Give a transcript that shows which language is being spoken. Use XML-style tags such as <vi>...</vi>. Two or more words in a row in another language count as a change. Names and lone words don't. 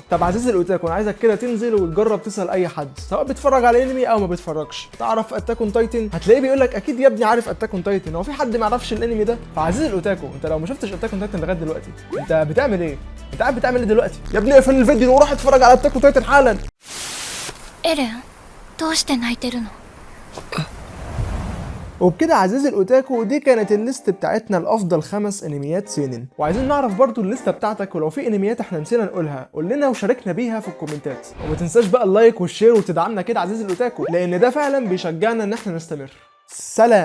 <ar>طب عزيزي الاوتاكو انا عايزك كده تنزل وتجرب تسال اي حد سواء بيتفرج على انمي او ما بيتفرجش، تعرف اتاك اون تايتن؟ هتلاقيه بيقول لك اكيد يا ابني عارف اتاك اون تايتن، هو في حد ما يعرفش الانمي ده؟ فعزيزي الاوتاكو انت لو ما شفتش اتاك اون تايتن لغايه دلوقتي انت بتعمل ايه؟ انت قاعد بتعمل ايه دلوقتي؟ يا ابني اقفل الفيديو وروح اتفرج على اتاك اون تايتن حالا.</ar> <ja>ايرين どうして泣いてるの</ja> <ar>وبكده عزيزي الاوتاكو دي كانت الليست بتاعتنا لافضل 5 انميات سينن. وعايزين نعرف برضو الليسته بتاعتك، ولو في انميات احنا نسينا نقولها قول لنا وشاركنا بيها في الكومنتات. وما تنساش بقى اللايك والشير وتدعمنا كده عزيزي الاوتاكو، لان ده فعلا بيشجعنا ان احنا نستمر.</ar>